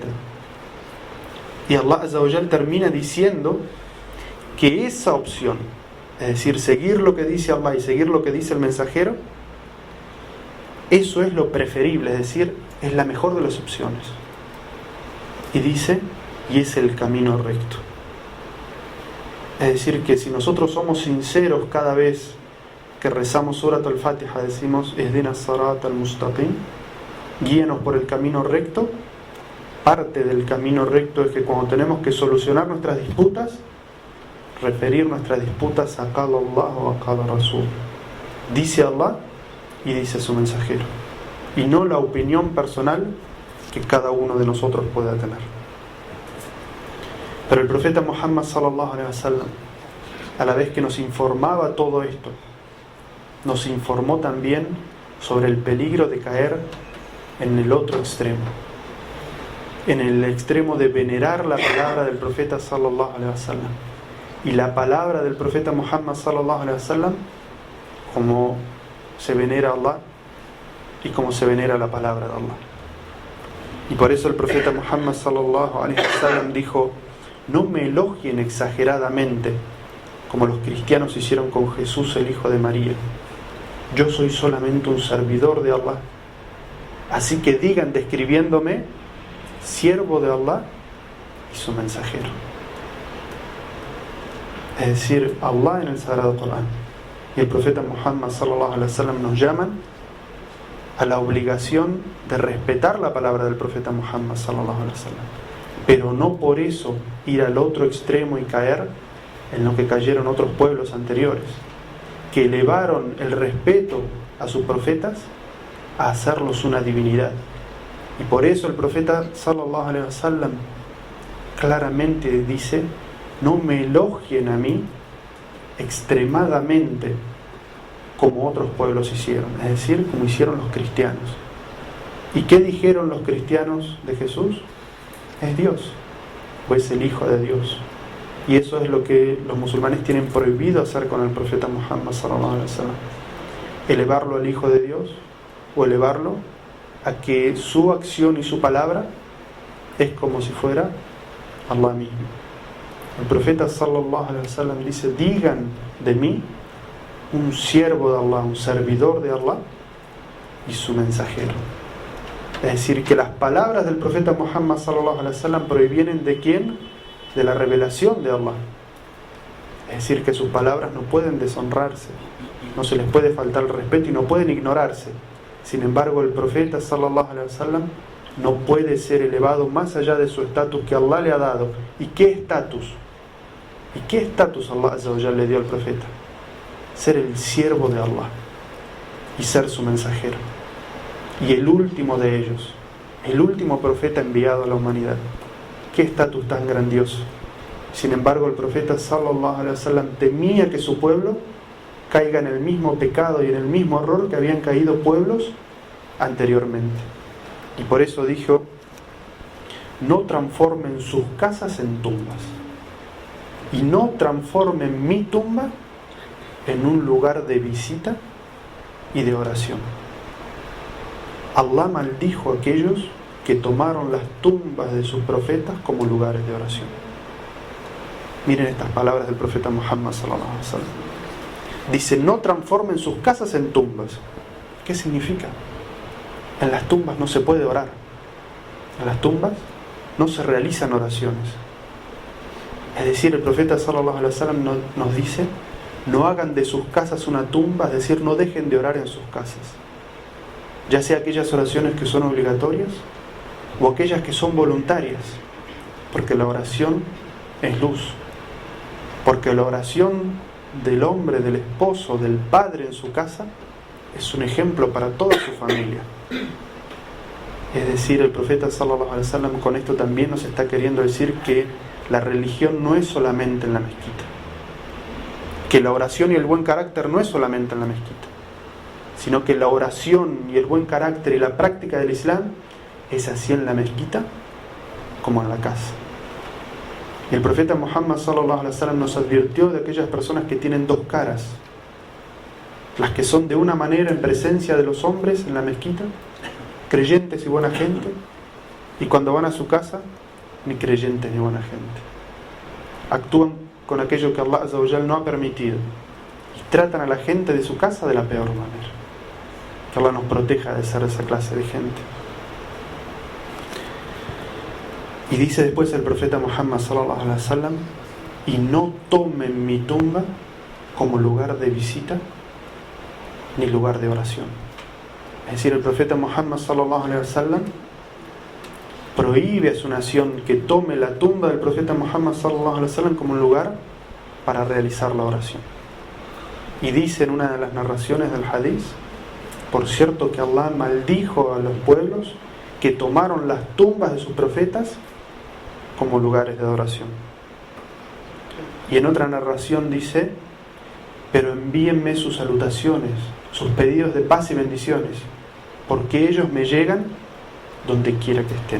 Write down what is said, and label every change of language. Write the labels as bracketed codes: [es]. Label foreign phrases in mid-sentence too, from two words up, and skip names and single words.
[es] Y [ar] الله عز وجل [es] termina diciendo que esa opción, es decir, seguir lo que dice Allah y seguir lo que dice el mensajero, eso es lo preferible, es decir, es la mejor de las opciones. Y dice, y es el camino recto. Es decir, que si nosotros somos sinceros cada vez que rezamos Surat al-Fatiha, decimos [ar] اهدنا الصراط المستقيم, [es] guíanos por el camino recto, parte del camino recto es que cuando tenemos que solucionar nuestras disputas, referir nuestras disputas a [ar] قال الله [es] o a [ar] قال رسول. [es] Dice Allah y dice su mensajero, y no la opinión personal que cada uno de nosotros pueda tener. Pero el profeta Muhammad [ar] صلى الله عليه وسلم, [es] a la vez que nos informaba todo esto, nos informó también sobre el peligro de caer en el otro extremo, en el extremo de venerar la palabra del profeta [ar] صلى الله عليه وسلم [es] y la palabra del profeta Muhammad [ar] صلى الله عليه وسلم [es] como se venera a Allah y como se venera la palabra de Allah. Y por eso el profeta Muhammad [ar] صلى الله عليه وسلم [es] dijo: no me elogien exageradamente como los cristianos hicieron con Jesús, el hijo de María. Yo soy solamente un servidor de Allah. Así que digan describiéndome siervo de Allah y su mensajero. Es decir, Allah en el Sagrado Corán y el profeta Muhammad [ar] صلى الله عليه وسلم [es] nos llaman a la obligación de respetar la palabra del profeta Muhammad [ar] صلى الله عليه وسلم, [es] pero no por eso ir al otro extremo y caer en lo que cayeron otros pueblos anteriores, que elevaron el respeto a sus profetas a hacerlos una divinidad. Y por eso el profeta [ar] صلى الله عليه وسلم [es] claramente dice: no me elogien a mí extremadamente como otros pueblos hicieron, es decir, como hicieron los cristianos. ¿Y qué dijeron los cristianos de Jesús? Es Dios, o es el Hijo de Dios. Y eso es lo que los musulmanes tienen prohibido hacer con el profeta Muhammad [ar] صلى الله عليه وسلم: [es] elevarlo al Hijo de Dios, o elevarlo a que su acción y su palabra es como si fuera Allah mismo. El profeta [ar] صلى الله عليه وسلم [es] dice: digan de mí un siervo de Allah, un servidor de Allah y su mensajero. Es decir, que las palabras del profeta Muhammad [ar] صلى الله عليه وسلم [es] provienen ¿de quién? De la revelación de Allah. Es decir, que sus palabras no pueden deshonrarse, no se les puede faltar el respeto y no pueden ignorarse. Sin embargo, el profeta [ar] صلى الله عليه وسلم [es] no puede ser elevado más allá de su estatus que Allah le ha dado. ¿Y qué estatus? ¿Y qué estatus [ar] الله عز وجل [es] le dio al profeta? Ser el siervo de Allah y ser su mensajero. Y el último de ellos, el último profeta enviado a la humanidad. Qué estatus tan grandioso. Sin embargo, el profeta [ar] صلى الله عليه وسلم [es] temía que su pueblo caiga en el mismo pecado y en el mismo error que habían caído pueblos anteriormente. Y por eso dijo: no transformen sus casas en tumbas, y no transformen mi tumba en un lugar de visita y de oración. Allah maldijo a aquellos que tomaron las tumbas de sus profetas como lugares de oración. Miren estas palabras del profeta Muhammad [ar] صلى الله عليه وسلم. [es] Dice: no transformen sus casas en tumbas. ¿Qué significa? En las tumbas no se puede orar. En las tumbas no se realizan oraciones. Es decir, el profeta [ar] صلى الله عليه وسلم [es] nos dice: no hagan de sus casas una tumba, es decir, no dejen de orar en sus casas. Ya sea aquellas oraciones que son obligatorias o aquellas que son voluntarias, porque la oración es luz, porque la oración del hombre, del esposo, del padre en su casa es un ejemplo para toda su familia. Es decir, el profeta [ar] صلى الله عليه وسلم [es] con esto también nos está queriendo decir que la religión no es solamente en la mezquita, que la oración y el buen carácter no es solamente en la mezquita, sino que la oración y el buen carácter y la práctica del Islam es así en la mezquita como en la casa. Y el profeta Muhammad [ar] صلى الله عليه وسلم [es] nos advirtió de aquellas personas que tienen dos caras: las que son de una manera en presencia de los hombres en la mezquita, creyentes y buena gente, y cuando van a su casa, ni creyentes ni buena gente. Actúan con aquello que [ar] الله عز وجل [es] no ha permitido y tratan a la gente de su casa de la peor manera. Que Allah nos proteja de ser esa clase de gente. Y dice después el profeta Muhammad [ar] صلى الله عليه وسلم: [es] y no tomen mi tumba como lugar de visita ni lugar de oración. Es decir, el profeta Muhammad [ar] صلى الله عليه وسلم [es] prohíbe a su nación que tome la tumba del profeta Muhammad [ar] صلى الله عليه وسلم [es] como un lugar para realizar la oración. Y dice en una de las narraciones del hadith: por cierto que Allah maldijo a los pueblos que tomaron las tumbas de sus profetas como lugares de adoración. Y en otra narración dice: pero envíenme sus salutaciones, sus pedidos de paz y bendiciones, porque ellos me llegan donde quiera que estén.